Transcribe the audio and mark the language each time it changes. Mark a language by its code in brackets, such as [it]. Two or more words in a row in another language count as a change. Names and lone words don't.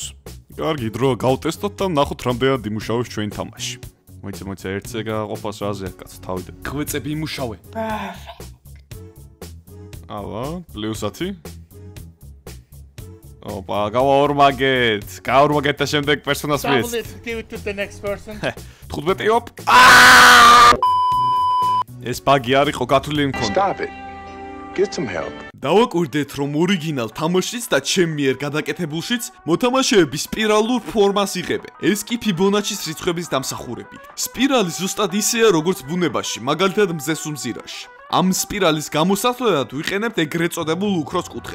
[ka] კარგი დრო გავტესტოთ და ნახოთ რამდენად იმუშავებს ჩვენ თამაში. მოიცა ერთზე გაყოფას რაზეა კაც თავიდან. ხვეწები იმუშავე. აბა, +10. ოპა, გავაორმაგეთ და შემდეგ პერსონას მის. [en] Give it to the next person. [ka] 15 ოპ. ეს ბაგი არ იყო გათვლილი მქონდა. [en] Stop it. Get some help. [ka] დავაკვირდეთ, რომ ორიგინალ თამაშიც და ჩემ მიერ გადაკეთებულშიც მოთამაშეები სპირალურ ფორმას იღებენ. ეს კი ფიბონაჩის რიცხვების დამსახურებით. სპირალი ზუსტად ისეა, როგორც ბუნებაში, მაგალითად მზეს უმზირაში. ამ სპირალის გამოსასვლელად ვიყენებთ ეგრეთ წოდებულ უქროს კუთხეს.